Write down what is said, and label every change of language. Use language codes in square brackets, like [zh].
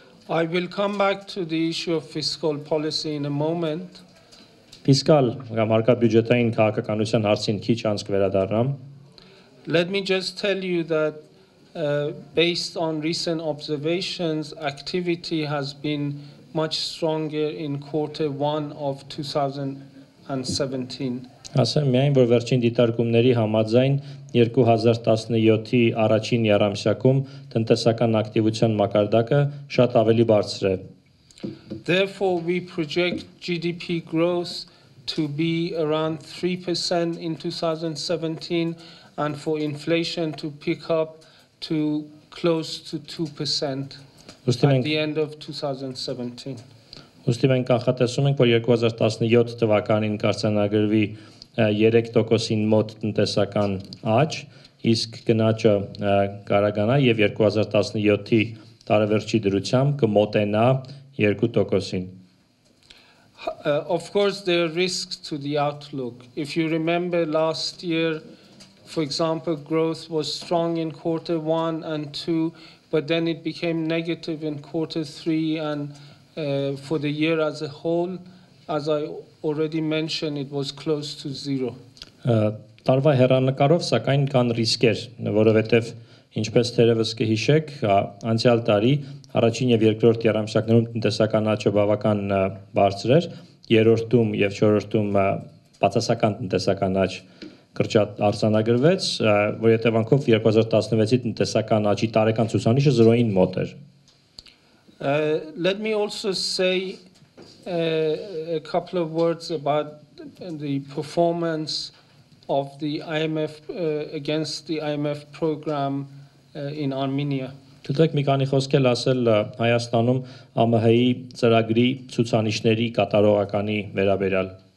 [en] I will come back to the issue of fiscal policy in a moment. [hy] Ֆիսկալ կամ հարկաբյուջետային քաղաքականության հարցին քիչ անց կվերադառնամ։ [en] Let me just tell you that based on recent observations, activity has been much stronger in Q1 of 2017. [hy] Ասեմ միայն, որ վերջին դիտարկումների համաձայն 2017-ի առաջին եռամսյակում տնտեսական ակտիվության մակարդակը շատ ավելի բարձր է։ [en] Therefore, we project GDP growth to be around 3% in 2017 and for inflation to pick up to close to 2% at the end of 2017. [hy] Ուստի մենք կանխատեսում ենք, որ 2017 թվականին կարձանագրվի 3%-ին մոտ տնտեսական աճ, իսկ գնաճը կարողանա եւ 2017-ի տարեվերջի դրությամբ կմոտենա 2%-ին։ [en] Of course, there are risks to the outlook. If you remember last year, for example, growth was strong in Q1 and 2, but then it became negative in Q3 and for the year as a whole, as I already mentioned, it was close to zero. [hy] Տարվա հեռանկարով սակայն կան ռիսկեր, որովհետև ինչպես թերևս կհիշեք, անցյալ տարի առաջին եւ երկրորդ երամսյակներում տնտեսական աճը բավական բարձր էր, երրորդում եւ չորրորդում բացասական տնտեսական աճ կրճատ արձանագրվեց, որ հետևանքով 2016-ի տնտեսական աճի տարեկան ցուցանիշը 0-ին մոտ էր։ [en] Let me also say a couple of words about the performance of the IMF against the IMF program in Armenia. [hy] Թույլտեք մի քանի խոսքեր ասել Հայաստանում ԱՄՀ-ի ծրագրի ցուցանիշների կատարողականի վերաբերյալ։